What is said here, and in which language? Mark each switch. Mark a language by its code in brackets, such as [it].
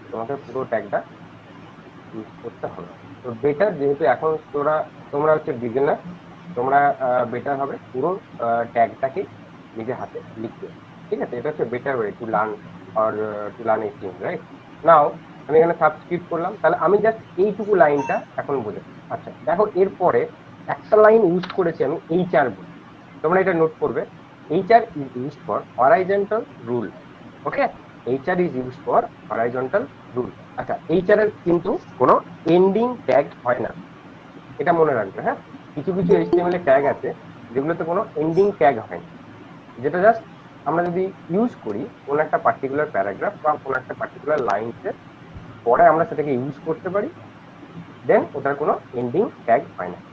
[bn] তোমাকে পুরো ট্যাগটা ইউজ করতে হবে। তো বেটার, যেহেতু এখন তোমরা হচ্ছে বিগিনার, তোমরা বেটার হবে পুরো ট্যাগটাকে নিজের হাতে লিখতে, ঠিক আছে। এটা হচ্ছে [en] Better way to learn or to learn HTML, right. [bn] নাও আমি এখানে সাবস্ক্রিপ্ট করলাম, তাহলে আমি জাস্ট এইটুকু লাইনটা এখন বোঝাই। আচ্ছা দেখো, এরপরে একটা লাইন ইউজ করেছি আমি HR বলে, তোমরা এটা নোট করবে। [en] HR is used for horizontal rule, okay. HR is used for horizontal rule। [bn] আচ্ছা, HR এর কিন্তু কোনো এন্ডিং ট্যাগ হয় না, এটা মনে রাখবে, হ্যাঁ। কিছু কিছু HTML এর ট্যাগ আছে যেগুলোতে কোনো এন্ডিং ট্যাগ হয় না, যেটা জাস্ট আমরা যদি ইউজ করি কোন একটা পার্টিকুলার প্যারাগ্রাফ বা কোন একটা পার্টিকুলার লাইনসের পরে আমরা সেটাকে ইউজ করতে পারি, দেন ওটার কোনো এন্ডিং ট্যাগ হয় না।